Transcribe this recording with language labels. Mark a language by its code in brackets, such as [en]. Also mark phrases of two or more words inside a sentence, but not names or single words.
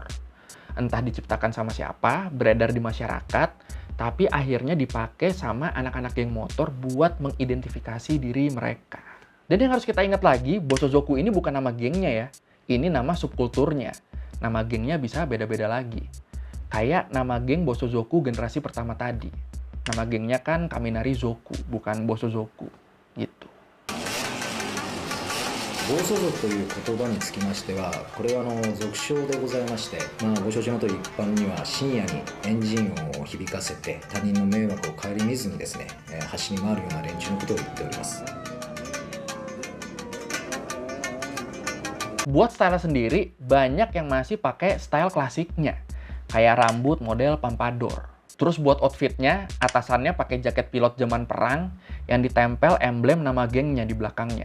[id] Entah diciptakan sama siapa, beredar di masyarakat, tapi akhirnya dipakai sama anak-anak geng motor buat mengidentifikasi diri mereka. Dan yang harus kita ingat lagi, Bosozoku ini bukan nama gengnya ya. Ini nama subkulturnya. Nama gengnya bisa beda-beda lagi. Kayak nama geng Bosozoku generasi pertama tadi. Nama gengnya kan Kaminari-zoku, bukan Bosozoku. Gitu. [ja] 暴走族という言葉につきましては、これは俗称でございまして、ご承知の通り一般には深夜にエンジン音を響かせて他人の迷惑を顧みずにですね、走り回るような連中のことを言っております。 [id] Buat style sendiri, banyak yang masih pakai style klasiknya, kayak rambut model pompadour. Terus buat outfitnya, atasannya pakai jaket pilot zaman perang yang ditempel emblem nama gengnya di belakangnya.